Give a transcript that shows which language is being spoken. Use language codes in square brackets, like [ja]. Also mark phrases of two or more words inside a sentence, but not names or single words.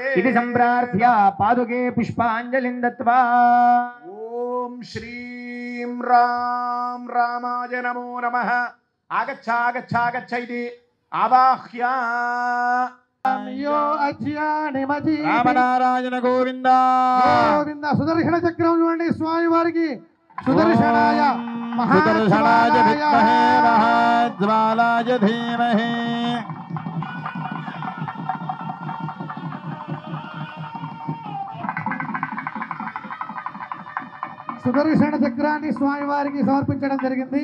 [sa] इति संप्रार्थ्य पादुके पुष्पाञ्जलिं दत्त्वा ओम श्रीं राम रामाय नमो नमः आगच्छ आगच्छ आगच्छ इति आवाह्य यो अज्ञानि मजी [te] రామనారాయణ గోవింద గోవింద సుదర్శన చక్రం చూడండి స్వామి వారికి సుదర్శనాయ [sa] సుదర్శనాయ విద్మహే మహాజ్వాలాయ ధీమహి [te] సుదర్శన చక్రాన్ని స్వామి వారికి సమర్పించడం జరిగింది